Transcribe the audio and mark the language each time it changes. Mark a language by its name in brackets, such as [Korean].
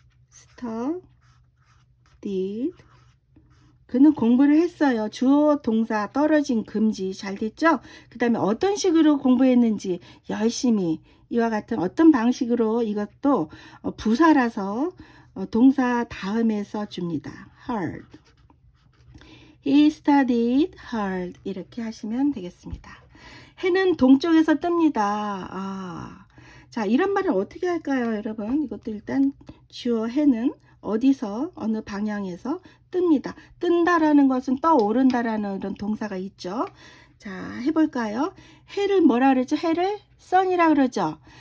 [English] studied [Korean] 그는 공부를 했어요. 주어 동사 떨어진 금지 잘 됐죠? 그 다음에 어떤 식으로 공부했는지 열심히 이와 같은 어떤 방식으로 이것도 부사라서 동사 다음에 써줍니다. [English] hard He studied hard [Korean] 이렇게 하시면 되겠습니다. 해는 동쪽에서 뜹니다. 자, 이런 말을 어떻게 할까요, 여러분? 이것도 일단 주어 해는 어디서 어느 방향에서 뜹니다. 뜬다라는 것은 떠오른다라는 이런 동사가 있죠. 자, 해볼까요? 해를 뭐라 그러죠? 해를 sun이라 그러죠.